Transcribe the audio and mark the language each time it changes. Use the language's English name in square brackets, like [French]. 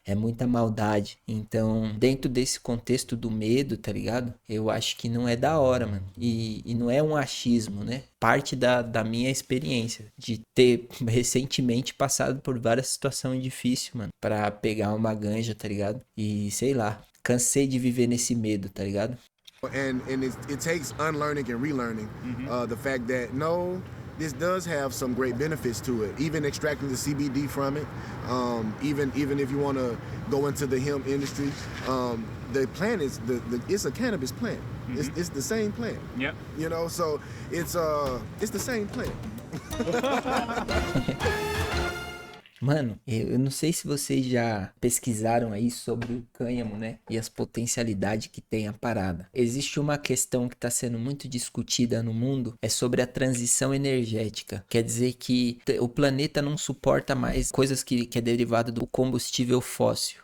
[Portuguese] É muita maldade. Então, dentro desse contexto do medo, tá ligado? Eu acho que não é da hora, mano. E não é um achismo, né? Parte da minha experiência de ter recentemente passado por várias situações difíceis, mano, pra pegar uma ganja, tá ligado? E sei lá, cansei de viver nesse medo, tá ligado? [English] And it takes unlearning and relearning the fact that no, this does have some great benefits to it. Even extracting the CBD from it, even if you want to go into the hemp industry, the plant is it's a cannabis plant. It's the same plant. Yep. You know, so it's the same plant. [Portuguese] Mano, eu não sei se vocês já pesquisaram aí sobre o cânhamo, né? E as potencialidades que tem a parada. Existe uma questão que está sendo muito discutida no mundo, é sobre a transição energética. Quer dizer que o planeta não suporta mais coisas que é derivado do combustível fóssil.